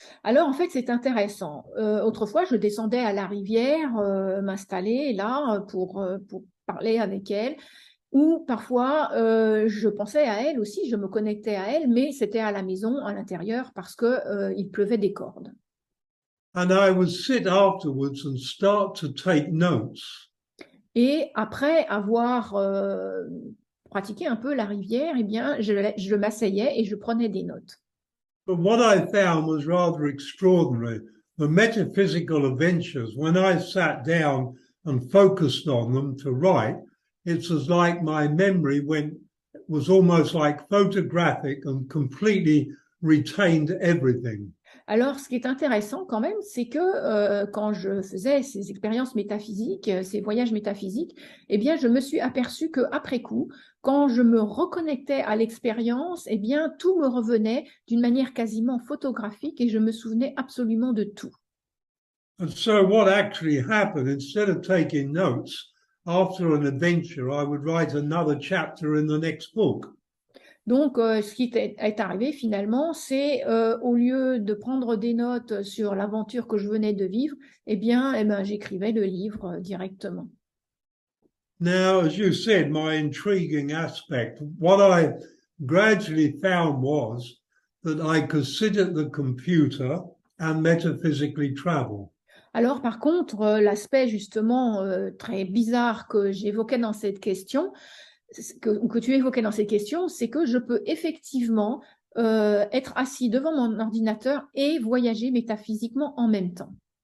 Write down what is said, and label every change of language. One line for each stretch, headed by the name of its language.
French: Alors, en fait, c'est intéressant. Autrefois, je descendais à la rivière, m'installer là pour parler avec elle. Ou parfois, je pensais à elle aussi, je me connectais à elle, mais c'était à la maison, à l'intérieur, parce qu'il pleuvait des cordes.
English: And I would sit afterwards and start to take notes.
French: Et après avoir pratiqué un peu la rivière, eh bien, je m'asseyais et je prenais des notes.
English: But what I found was rather extraordinary. The metaphysical adventures, when I sat down and focused on them to write, it's as like my memory was almost like photographic and completely retained everything.
French: Alors, ce qui est intéressant quand même, c'est que quand je faisais ces expériences métaphysiques, ces voyages métaphysiques, eh bien, je me suis aperçue qu'après coup, quand je me reconnectais à l'expérience, eh bien, tout me revenait d'une manière quasiment photographique et je me souvenais absolument de tout.
English: And so what actually happened, instead of taking notes, after an adventure, I would write another chapter in the next book.
French: Donc, ce qui est arrivé finalement, c'est au lieu de prendre des notes sur l'aventure que je venais de vivre, eh bien j'écrivais le livre directement.
English: Now, as you said, my intriguing aspect, what I gradually found was that I could sit at the computer and metaphysically travel.
French: Alors, par contre, l'aspect justement très bizarre que j'évoquais dans cette question, que tu évoquais dans cette question, c'est que je peux effectivement être assis devant mon ordinateur et voyager métaphysiquement en même temps.